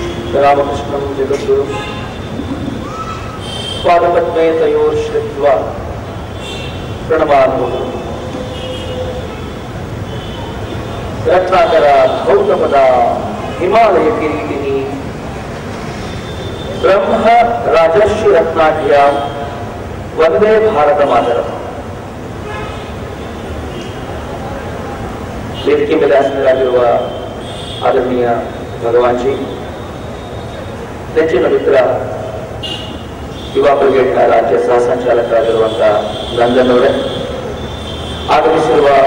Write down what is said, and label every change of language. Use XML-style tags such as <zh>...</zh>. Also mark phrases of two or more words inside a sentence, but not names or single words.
<sa>रामकृष्णं जगद्गुरु पादपद्मे तयोर्श्रित्वा प्रणमामि। रत्नाकर गौतमद हिमालय किरीटिनी ब्रह्म राजर्षि रत्नाढ्यां वंदे भारत मातरಂ।</sa> <kn>ವೇದಿಕೆ ಮೇಲೆ ಆಸೀನರಾಗಿರುವ ಆದರಣೀಯ ಭಗವಾನ್ಜಿ, ನೆಚ್ಚಿನ ಮಿತ್ರ ಯುವ ಬ್ರಿಗೇಡ್ನ ರಾಜ್ಯ ಸಹ ಸಂಚಾಲಕರಾಗಿರುವಂತಹ ನಂದನ್ ಅವರೇ, ಆಗಮಿಸಿರುವ</kn>